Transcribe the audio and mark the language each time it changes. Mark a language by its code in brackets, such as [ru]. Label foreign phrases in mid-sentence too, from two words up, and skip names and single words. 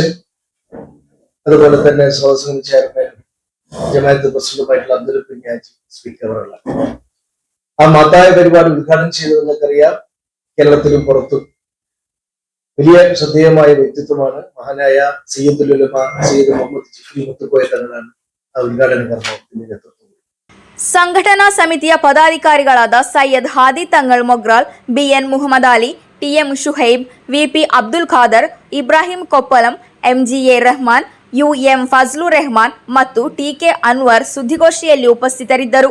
[ml] അതുപോലെ തന്നെ സ്വാഗതം ചെയർമാൻ ജമാഅത്ത് പ്രസിഡന്റുമായിട്ടുള്ള അബ്ദുൽ കുഞ്ഞാജി സ്പീക്കർ അവர்களാണ്. ആ മഹത്തായ പരിപാടി ഉദ്ഘാടനം ചെയ്തത് നിങ്ങൾക്കറിയാം, കേരളത്തിലും പുറത്തും വലിയ ശ്രദ്ധേയമായ വ്യക്തിത്വമാണ് മഹാനായ സയ്യിദുൽ ഉലമ സയ്യിദ് മുഹമ്മദ് ജിഫ്രി മുത്തുക്കോയ തങ്ങളാണ് ആ ഉദ്ഘാടന കർമ്മത്തിന്റെ നേതൃത്വം. [kn] ಸಂಘಟನಾ ಸಮಿತಿಯ ಪದಾಧಿಕಾರಿಗಳಾದ ಸೈಯದ್ ಹಾದಿ ತಂಗಳ್ ಮೊಗ್ರಾಲ್, BN ಮುಹಮ್ಮದ್ ಅಲಿ, TM ಶುಹೈಬ್, VP ಅಬ್ದುಲ್ ಖಾದರ್, ಇಬ್ರಾಹಿಂ ಕೊಪ್ಪಲಂ, MGA ರೆಹಮಾನ್, UM ಫಜ್ಲುರ್ ರೆಹಮಾನ್ ಮತ್ತು TK ಅನ್ವರ್ ಸುದ್ದಿಗೋಷ್ಠಿಯಲ್ಲಿ ಉಪಸ್ಥಿತರಿದ್ದರು.